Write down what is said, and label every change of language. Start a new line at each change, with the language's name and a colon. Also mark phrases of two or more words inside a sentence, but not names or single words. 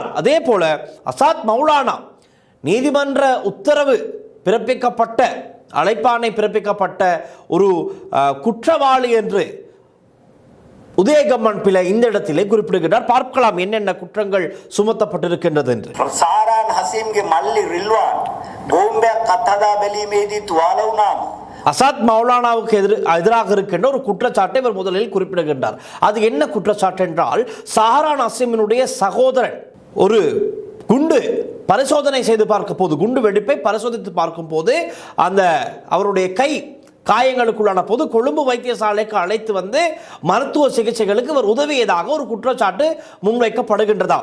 Tamil: அதே போல அசாத் மௌலானா நீதிமன்ற உத்தரவு பிறப்பிக்கப்பட்ட, அழைப்பாணை பிறப்பிக்கப்பட்ட ஒரு குற்றவாளி என்று உதயகம்மன் பிள்ளை இந்த இடத்திலே குறிப்பிடுகிறார். பார்க்கலாம் என்னென்ன குற்றங்கள் சுமத்தப்பட்டிருக்கின்றது என்று.
Sinhala: සාරාන් හසීම්ගේ මල්ලි රිල්වාන් බෝම්බයක් අත්හදා බැලීමේදී තුවාල වුණාම
Tamil: அசாத் மௌலானாவுக்கு எதிராக இருக்கின்ற ஒரு குற்றச்சாட்டை இவர் முதலில் குறிப்பிடுகின்றார். அது என்ன குற்றச்சாட்டு என்றால், சஹரான் ஹசீமினுடைய சகோதரன் ஒரு குண்டு பரிசோதனை செய்து பார்க்கும் போது, குண்டு வெடிப்பை பரிசோதித்து பார்க்கும் போது அந்த அவருடைய கை காயங்களுக்குள்ளான போது கொழும்பு வைத்தியசாலைக்கு அழைத்து வந்து மருத்துவ சிகிச்சைகளுக்கு இவர் உதவியதாக ஒரு குற்றச்சாட்டு முன்வைக்கப்படுகின்றதாம்.